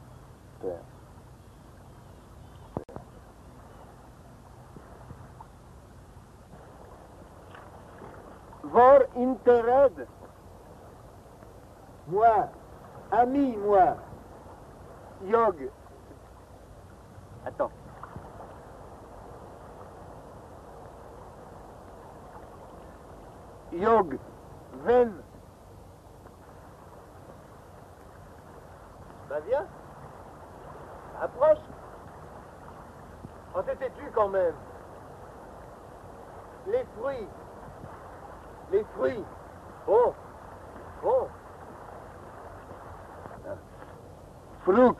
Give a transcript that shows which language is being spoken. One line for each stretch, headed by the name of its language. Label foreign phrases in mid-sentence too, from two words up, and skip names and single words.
Swedish: Var inte rädd.
French: Moi. Ami, moi.
Swedish: Jag. Attends. Jag. Vän.
French: Bah viens. Approche. Oh, t'es têtu quand même. Les fruits. Les fruits. Bon. Bon. Frucht.